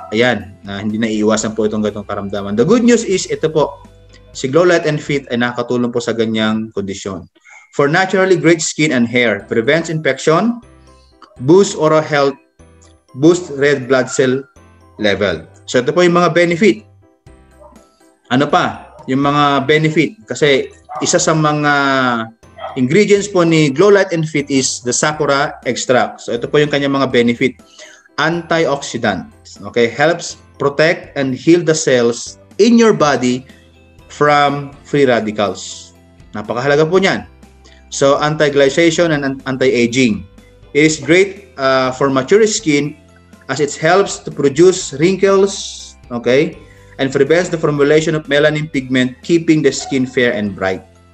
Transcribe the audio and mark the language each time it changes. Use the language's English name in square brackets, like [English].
[Filipino] Ayan, hindi na iiwasan po itong ganitong karamdaman. [English] The good news is, [Filipino] ito po, si Glow Light and Fit ay nakakatulong po sa ganyang kondisyon. [English] For naturally great skin and hair, prevents infection, boosts oral health, boosts red blood cell level. [Filipino] So ito po yung mga benefit. Ano pa? Yung mga benefit. Kasi isa sa mga ingredients po ni Glow Light and Fit [English] is the Sakura extract. [Filipino] So ito po yung kanyang mga benefit. [English] Antioxidant. Okay, helps protect and heal the cells in your body from free radicals. [Filipino] Napakahalaga po niyan. [English] So, anti-glycation and anti-aging. It is great for mature skin as it helps to produce wrinkles, okay, and prevents the formulation of melanin pigment, keeping the skin fair and bright.